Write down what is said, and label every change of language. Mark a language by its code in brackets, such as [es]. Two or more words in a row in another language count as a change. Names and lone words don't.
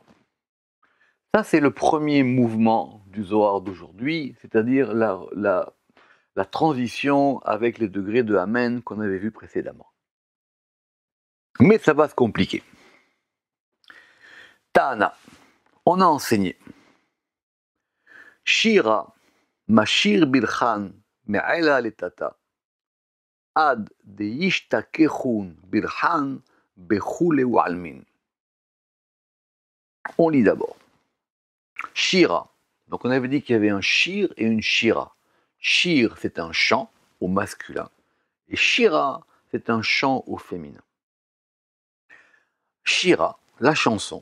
[fr] Ça, c'est le premier mouvement du Zohar d'aujourd'hui, c'est-à-dire la transition avec les degrés de Amen qu'on avait vu précédemment. Mais ça va se compliquer. Tana, on a enseigné. [arc] שירה משיר ברכאן מעילא לתתא עד דישתכחון ברכאן בכלהו עלמין. [fr] On lit d'abord. Shira. Donc on avait dit qu'il y avait un shir et une shira. Shir, c'est un chant au masculin. Et shira, c'est un chant au féminin. Shira, la chanson.